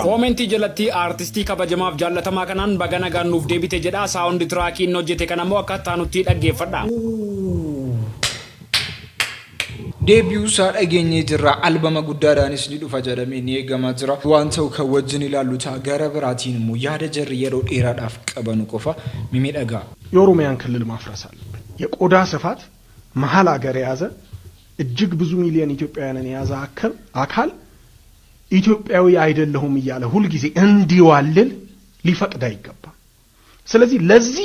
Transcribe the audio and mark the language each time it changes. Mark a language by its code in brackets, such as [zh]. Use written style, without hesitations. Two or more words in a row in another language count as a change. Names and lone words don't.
[om] Koomentii jalatti aartistii kabajamaaf jaallatamaa kanaan baga nagaan nuuf deebite jedha. Saawundi tiraakiin hojjete kanammoo akka taanutti dhaggeeffadha. Deebi'uu isaa dhageenye jirra. Albama guddaadhaanis ni dhufa jedhamee ni eegamaa jira. Waan ta'u kan wajjin ilaallu ta'a gara biraatiin immoo yaada jarri yeroo dheeraadhaaf qabanu qofa ሚሚደጋ [am] የኦሮሚያን ክልል ማፍረስ አለብን። የቆዳ ስፋት መሀል ሀገር የያዘ እጅግ ብዙ ሚሊዮን ኢትዮጵያውያንን የያዘ አካል ኢትዮጵያዊ አይደለሁም እያለ ሁሉ ጊዜ እንዲዋልል ሊፈቅድ አይገባም። ስለዚህ ለዚህ